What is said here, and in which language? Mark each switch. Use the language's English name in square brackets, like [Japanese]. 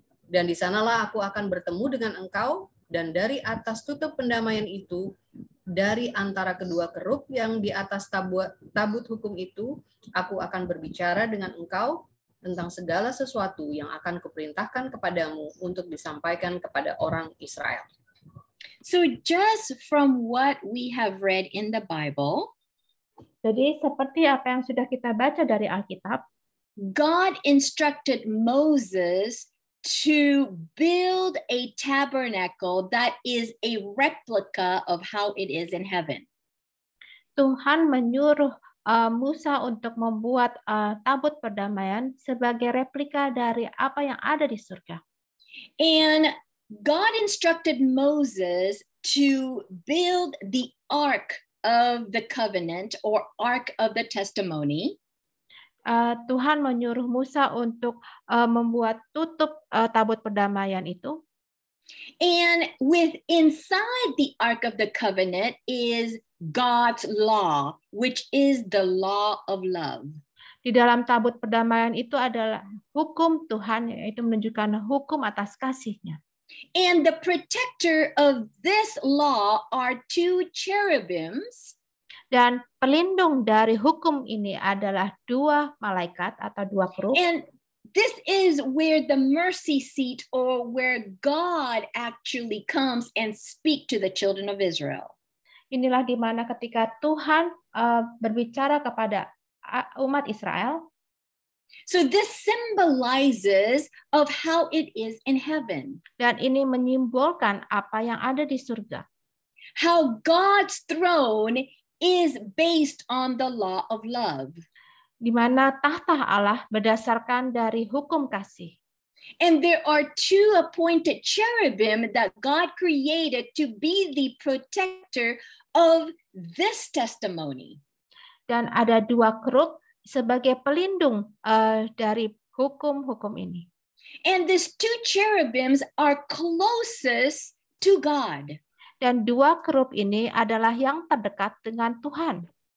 [Indonesian] Dan di sanalah aku akan bertemu dengan engkau, dan dari atas tutup pendamaian itu, dari antara kedua kerup yang di atas tabut hukum itu, aku akan berbicara dengan engkau tentang segala sesuatu yang akan kuperintahkan kepadamu untuk disampaikan kepada orang Israel. [English] So just from what we have read in the Bible, [Indonesian] jadi seperti apa yang sudah kita baca dari Alkitab, [English] God instructed Moses to build a tabernacle that is a replica of how it is in heaven. [Indonesian] Tuhan menyuruh Musa untuk membuat tabut perdamaian sebagai replika dari apa yang ada di surga. [English] And God instructed Moses to build the Ark of the Covenant or Ark of the Testimony. [Indonesian] Tuhan menyuruh Musa untuk membuat tutup tabut perdamaian itu. [English] And inside the Ark of the Covenant is God's law, which is the law of love. [Indonesian] Di dalam tabut perdamaian itu adalah hukum Tuhan, yaitu menunjukkan hukum atas kasih-Nya. [English] And the protector of this law are 2 cherubims. [Indonesian] Dan pelindung dari hukum ini adalah 2 malaikat atau 2 kerup. [English] And this is where the mercy seat, or where God actually comes and speak to the children of Israel. [Indonesian] Inilah di mana ketika Tuhan berbicara kepada umat Israel. [English] So this symbolizes of how it is in heaven. [Indonesian] Dan ini menyimbolkan apa yang ada di surga. [English] How God's throne is based on the law of love. [Indonesian] Di mana tahta Allah berdasarkan dari hukum kasih. [English] And there are 2 appointed cherubim that God created to be the protector of this testimony. [Indonesian] Dan ada 2 kerup sebagai pelindung dari hukum-hukum ini. [English] And these 2 cherubims are closest to God. [Indonesian] Dan 2 kerup ini adalah yang terdekat dengan Tuhan.